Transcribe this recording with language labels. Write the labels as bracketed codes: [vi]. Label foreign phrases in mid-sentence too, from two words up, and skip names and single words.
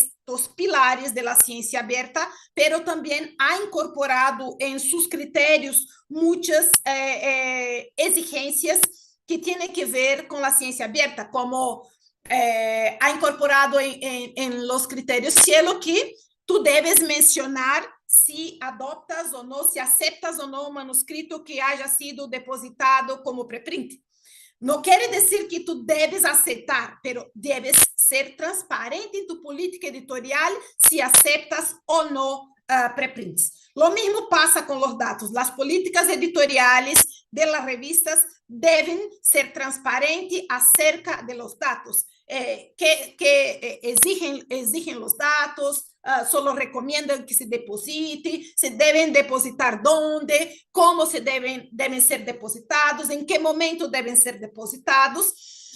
[es] dos pilares de la ciencia abierta, pero también ha incorporado en sus criterios muchas exigencias que tienen que ver con la ciencia abierta, como ha incorporado en los criterios Cielo que tú debes mencionar si adoptas [pt] ou não, [es] se aceptas [pt] ou não um manuscrito [es] que haya sido depositado como preprint. [pt] Não quer dizer que tu debes aceitar, [es] pero debes ser transparente [pt] em tu política editorial se aceptas ou não preprints. [es] Lo mismo pasa con los datos. Las políticas editoriales de las revistas deben ser transparentes acerca de los datos, que exigen los datos, solo recomiendan que se deposite, se deben depositar dónde, cómo se deben ser depositados, en qué momento deben ser depositados.